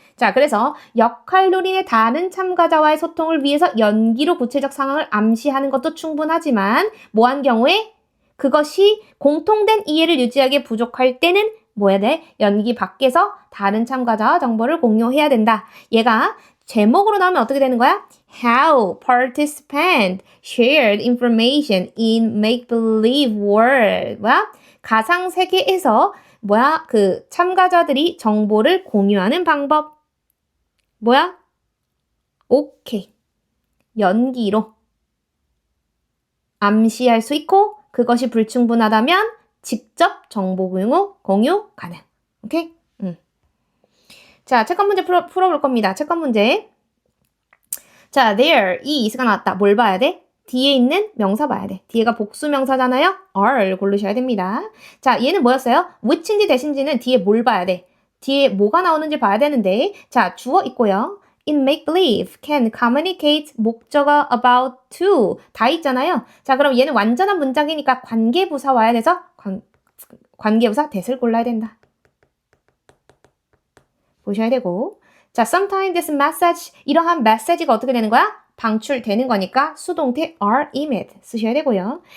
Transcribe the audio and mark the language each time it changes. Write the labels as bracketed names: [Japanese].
[Korean] 자, 그래서 역할놀이의 다른 참가자와의 소통을 위해서 연기로 구체적 상황을 암시하는 것도 충분하지만 뭐한 경우에 그것이 공통된 이해를 유지하기에 부족할 때는 뭐 해야 돼? 연기 밖에서 다른 참가자와 정보를 공유해야 된다. 얘가 제목으로 나오면 어떻게 되는 거야? [English] How participants shared information in make-believe world. [Korean] 뭐야? 가상 세계에서 뭐야? 그 참가자들이 정보를 공유하는 방법. 뭐야? 오케이. 연기로 암시할 수 있고 그것이 불충분하다면 직접 정보 공유 가능. 오케이? 자, 채권 문제 풀어볼 겁니다. 채권 문제. 자, there, 이 is가 나왔다. 뭘 봐야 돼? 뒤에 있는 명사 봐야 돼. 뒤에가 복수 명사잖아요? are 고르셔야 됩니다. 자, 얘는 뭐였어요? which인지 대신지는 뒤에 뭘 봐야 돼? 뒤에 뭐가 나오는지 봐야 되는데 자, 주어 있고요. in make-believe, can communicate, 목적어 about to 다 있잖아요. 자, 그럼 얘는 완전한 문장이니까 관계부사 와야 돼서 관계부사 that을 골라야 된다. 보셔야 되고 자, sometimes this message 이러한 메시지가 어떻게 되는 거야? 방출되는 거니까 수동태 are emit 쓰셔야 되고요.